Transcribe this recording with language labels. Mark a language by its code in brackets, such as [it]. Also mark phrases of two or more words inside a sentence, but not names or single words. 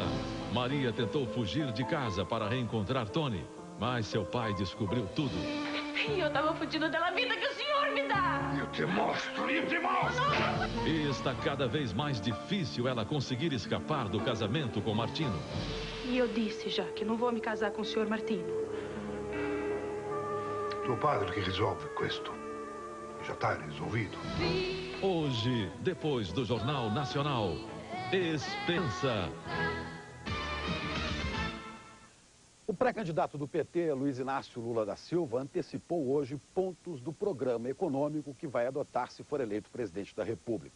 [pt] Maria tentou fugir de casa para reencontrar Tony, mas seu pai descobriu tudo. E eu tava fugindo da vida que o senhor me dá. Eu te mostro. E está cada vez mais difícil ela conseguir escapar do casamento com Martino. E eu disse já que não vou me casar com o senhor Martino. [it] Tuo padre che risolve questo. [pt] Já está resolvido. Hoje, depois do Jornal Nacional, Esperança. O pré-candidato do PT, Luiz Inácio Lula da Silva, antecipou hoje pontos do programa econômico que vai adotar se for eleito presidente da República.